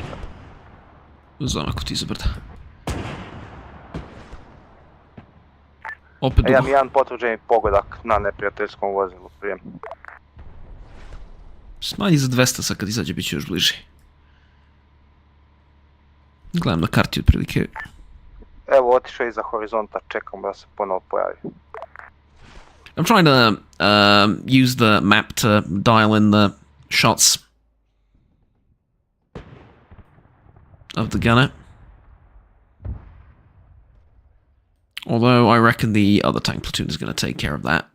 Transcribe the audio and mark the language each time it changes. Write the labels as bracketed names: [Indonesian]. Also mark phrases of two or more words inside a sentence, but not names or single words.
[Croatian] Znam ako ti za brda. Opet dugo. Imam jedan potvrđeni pogodak na neprijateljskom vozilu, prijem. Smanji za 200, sad kad izađe bit će još bliži. Gledam na karti otprilike. Evo, otišao iza horizonta, čekam da se ponovo pojavi. [English] I'm trying to use the map to dial in the shots of the gunner. Although I reckon the other tank platoon is going to take care of that.